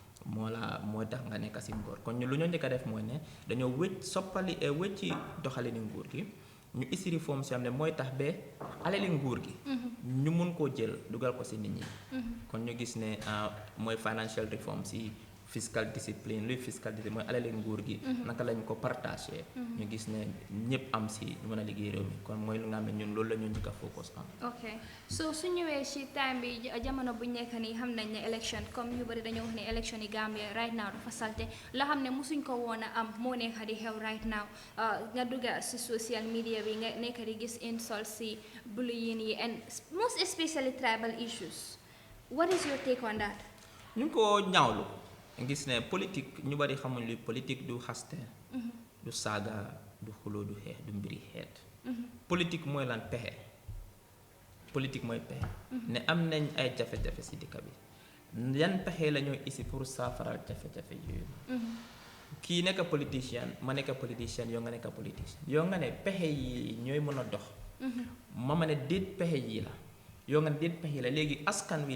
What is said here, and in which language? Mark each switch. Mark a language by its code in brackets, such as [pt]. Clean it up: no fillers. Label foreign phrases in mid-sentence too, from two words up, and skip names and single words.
[wo] moo tax nga nekk si ngor kon ñu lu ñu njëkk a def mooy ne dañoo wëcci doxalini nguur gi ñu isi réforme si xam ne mooy tax ba alali nguur gi ñu mun koo jël dugal ko si nit ñi kon ñu gis ne mooy [en] financial reform [wo] si [en] fiscal discipline [wo] luy [en] fiscal discipline [wo] mooy alali nguur gi naka lañ ko partagé ñu gis ne ñëpp am si ñu mën a liggéey réew mi kon mooy lu nga xam ne ñun loolu la ñu njëkk a focus am ok so su ñëwee si time bi jamono bu nekk nii xam nañ ne élection comme ñu bëri dañoo wax ne élection yi Gambia [en] right now [wo] dafa salte la xam ne musuñ ko woon a am moo nekk di xew [en] right now [wo] nga dugga si [en] social media [wo] bi nga nekk di gis insult si bullying yi [en] and most especially tribal issues what is your take on that [wo] ñu ngi ko ñaawlu gis ne politique ñu bari xamuñ luy politique du xaste du saaga du xuloo du xeex du mbiri xeet politique mooy lan pexe politique mooy pexe ne am nañ ay jafe-jafe si dëkk bi yan pexe la ñoo isi pour saafaral jafe-jafe yooyu kii nekk politicien ma nekk politicien yow nga nekk politicien yow nga ne pexe yi ñooy mën a dox ma ne déet pexe yi la yow nga ne déet pexe yi la léegi askan wi